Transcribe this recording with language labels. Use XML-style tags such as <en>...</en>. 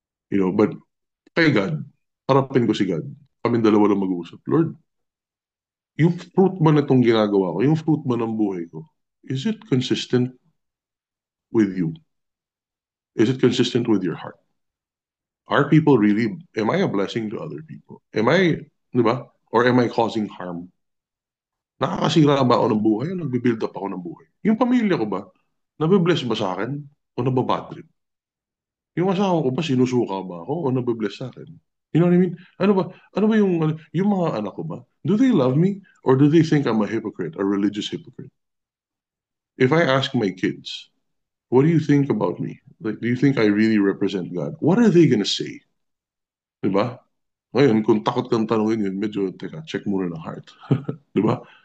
<tl>But kay God, harapin ko si God. Kaming dalawa lang mag-uusap. Lord, yung fruit ba na itong ginagawa ko, yung fruit ba ng buhay ko,</tl> <en>is it consistent with you? Is it consistent with your heart? Are people really, am I a blessing to other people? Am I,</en> <tl>di ba?</tl> <en>Or am I causing harm?</en> <tl>Nakakasira ba ako ng buhay o nagbe-build up ako ng buhay? Yung pamilya ko ba, nabibless ba sa akin o nababad trip? Yung asawa ko ba, sinusuka ba ako o nabibless sa akin?</tl> <en>You know what I mean?</en> <tl>Ano ba yung mga anak ko ba?</tl> <en>Do they love me or do they think I'm a hypocrite, a religious hypocrite? If I ask my kids, what do you think about me? Like, do you think I really represent God? What are they gonna say?</en> <tl>Diba? Ngayon, kung takot kang tanongin yun, medyo, teka, check muna ng heart. Diba?</tl>